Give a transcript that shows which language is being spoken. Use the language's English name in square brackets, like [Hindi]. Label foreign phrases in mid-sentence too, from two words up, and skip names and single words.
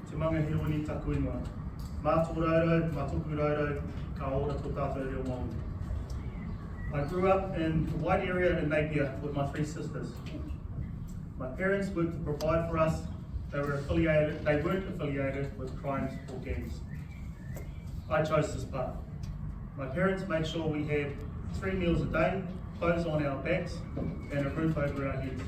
[Māori] mga hironi taku ingoa. Mā tō raurou, mā tōku raurou, ka ora tō tātou reo Māori. [English] I grew up in a wide area in Napier with my three sisters. My parents worked to provide for us. They weren't affiliated with crimes or gangs. I chose this path. My parents made sure we had 3 meals a day, clothes on our backs, and a roof over our heads.